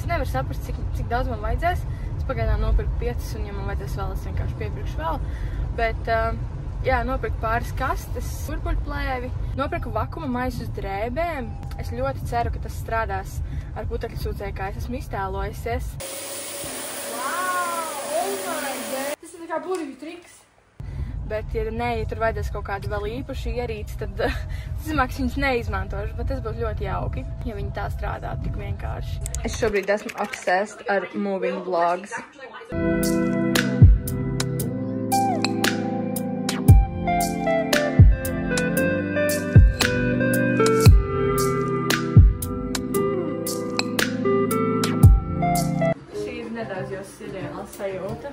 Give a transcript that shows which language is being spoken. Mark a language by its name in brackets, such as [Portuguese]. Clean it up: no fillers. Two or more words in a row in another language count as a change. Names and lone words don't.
[Latvian] Nevar saprast, cik daudz man vajadzēs. Es pagaidām nopirku 5, un ja man vajadzēs vēl, es vienkārši piepirkšu vēl. Bet, jā, nopirku pāris kastes, burbuļplēvi, nopirku vakuma maisu uz drēbēm. Es ļoti ceru, ka tas strādās ar putekļu sūcēju, kā es esmu iztēlojusies. [English] Wow! Oh my God! [Latvian] Tas ir tā kā burvju triks. Bet, ja tur vajadzēs kaut kādu vēl īpašu ierīci, tad es viņus neizmantošu, bet tas būtu ļoti jauki, ja viņi tā strādātu tik vienkārši. Es šobrīd esmu obsessed ar [English] moving vlogs. [Latvian] Nedaudz jau seriāla sajūta.